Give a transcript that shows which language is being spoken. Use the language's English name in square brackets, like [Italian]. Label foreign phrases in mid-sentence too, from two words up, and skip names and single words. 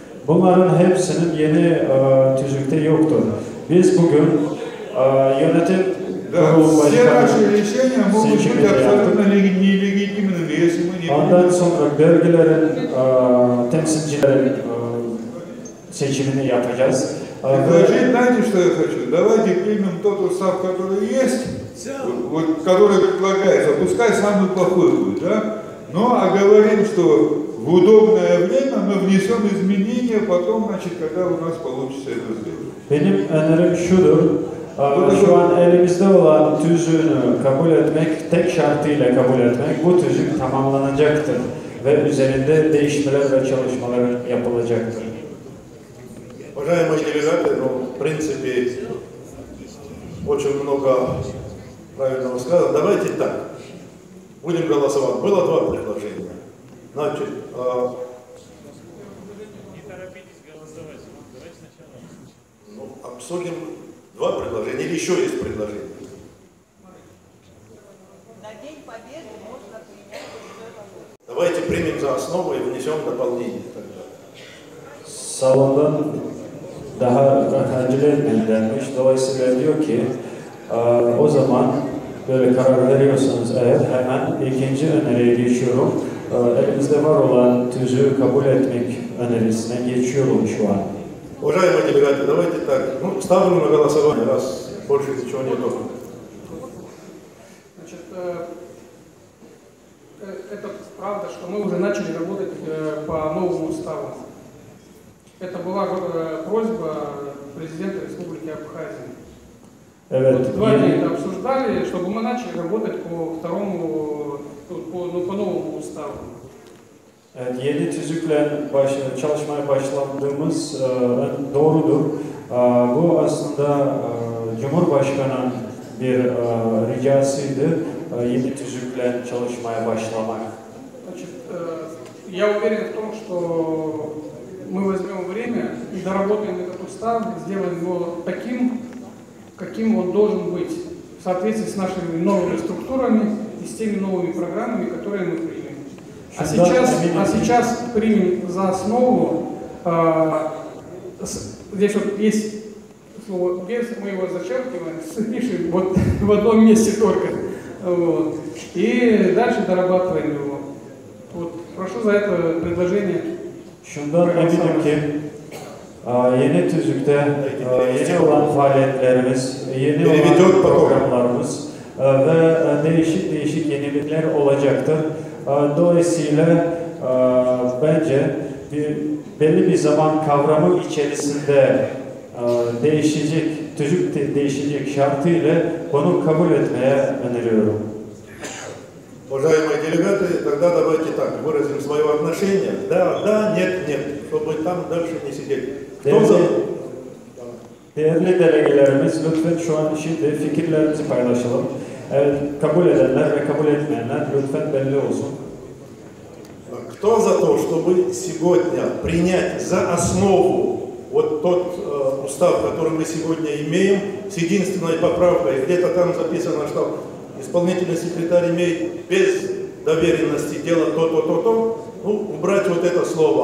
[Turkish] Bunların hepsinin yeni tüzükte yoktur. Biz bugün yönetim kurulu başkanı seçimini yaptık. Ondan sonra bölgelerin temsilcilerin seçimini yapacağız. [Russian] Предложить, знаете, что я хочу? Давайте примем тот устав, который есть, вот, который предлагается, пускай самый плохой будет, да? Но оговорим, что в udobное время мы внесем изменения потом, значит, когда у нас получится это сделать. [Turkish] Benim önerim şudur, şu an elimizde olan tüzüğünü kabul etmek, tek şartıyla kabul etmek, bu tüzük tamamlanacaktır ve üzerinde değişmeler ve çalışmalar yapılacaktır. [Russian] Уважаемые делегаты, ну, в принципе, очень много правильного сказано. Давайте так, будем голосовать. Было два предложения. Значит, ну, обсудим два предложения или еще есть предложения? На День Победы можно принять уже. Давайте примем за основу и внесем дополнение тогда. [Turkish] Salondan daha acele etmeyin denmiş. Dolayısıyla diyor ki o zaman böyle karar veriyorsanız eğer hemen ikinci öneriye geçiyorum. Elimizde var olan tüzüğü kabul etmek önerisine geçiyorum şu an. [Russian] Уважаемые делегаты, давайте так, ну, ставлю на голосование, раз больше ничего нету. Значит, это правда, что мы уже начали работать по новому уставу. Это была просьба президента Республики Абхазия. [Turkish] Evet. [Russian] Вот 2 дня это обсуждали, чтобы мы начали работать по новому уставу. [Turkish] Evet, yeni tüzükle çalışmaya başladığımız doğrudur. Bu aslında Cumhurbaşkanı'nın bir ricasıydı. Yeni tüzükle çalışmaya başlamak. [Russian] Значит, я уверен в том, что мы возьмем время и доработаем этот устав, сделаем его таким, каким он должен быть, в соответствии с нашими новыми структурами и с теми новыми программами, которые мы примем. А сейчас примем за основу, здесь вот есть слово «без», мы его зачеркиваем, пишем вот в одном месте только. Вот. И дальше дорабатываем его. Вот. Прошу за это предложение. [Turkish] Şundan eminim ki yeni tüzükte yeni olan faaliyetlerimiz, yeni olan programlarımız ve değişik yenilikler olacaktır. Dolayısıyla bence belli bir zaman kavramı içerisinde tüzük değişecek şartıyla bunu kabul etmeye öneriyorum. [Russian] Уважаемые делегаты, тогда давайте так, выразим свое отношение. Да, да, нет, нет, чтобы там дальше не сидеть. Кто за? [Turkish] Değerli delegelerimiz, lütfen şu an şimdi fikirlerimizi paylaşalım. Evet, kabul edenler ve kabul etmeyenler lütfen belli olsun. [Russian] Кто за то, чтобы сегодня принять за основу вот тот устав, который мы сегодня имеем, с единственной поправкой, где-то там записано, что исполнительный секретарь имеет без доверенности делать то, ну, убрать вот это слово.